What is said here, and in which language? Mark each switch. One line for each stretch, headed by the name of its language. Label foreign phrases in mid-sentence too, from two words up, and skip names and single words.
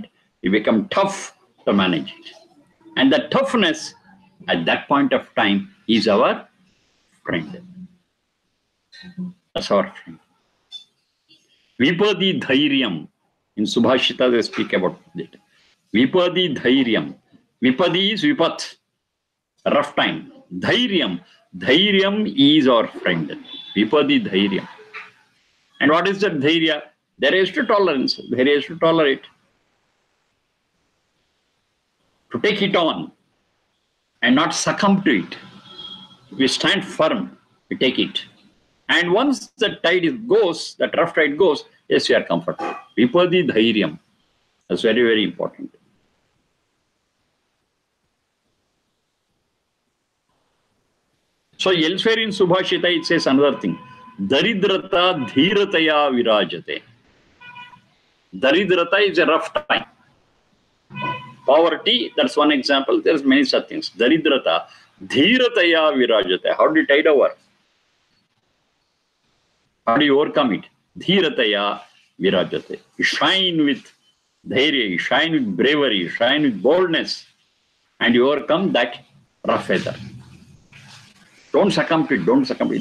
English: We become tough to manage it. And the toughness at that point of time is our friend. That's our friend.
Sanskrit: Vipadi dhairyam.
English: In Subhashita, they speak about it.
Sanskrit: Vipadi dhairyam.
English: Vipadi is vipat, rough time. Dhairyam. Dhairyam is our friend.
Sanskrit: Vipadi dhairyam.
English: And what is that dhairya? There is to tolerance. There is to tolerate. To take it on and not succumb to it. We stand firm. We take it. And once the tide goes, that rough tide goes, yes, we are comfortable.
Sanskrit: Vipadi dhairyam.
English: That's very, very important. So elsewhere in Subhashita, it says another thing.
Sanskrit: Daridrata dhirataya virajate.
English: Daridrata is a rough time. Poverty, that's one example. There's many such things.
Sanskrit: Daridrata dhirataya virajate.
English: How do you tide over? How do you overcome it?
Sanskrit: Dhirataya virajate.
English: You shine with dhairya, you shine with bravery, you shine with boldness, and you overcome that rough weather. Don't succumb to it. Don't succumb to it.